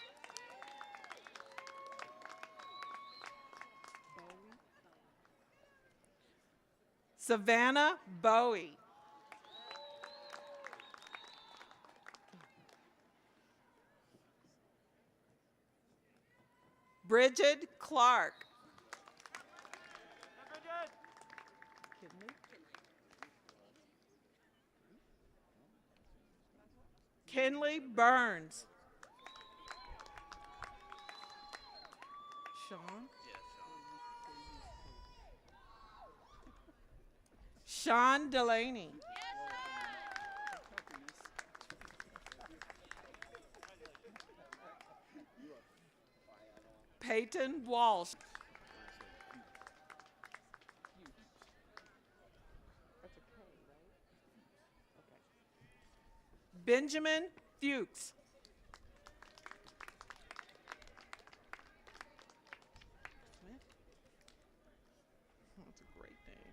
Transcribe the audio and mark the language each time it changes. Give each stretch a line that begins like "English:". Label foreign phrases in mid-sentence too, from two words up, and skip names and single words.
English: Savannah Bowie. Bridget Clark. Kenley Burns. Sean? Sean Delaney. Peyton Walsh. Benjamin Fuchs. That's a great name.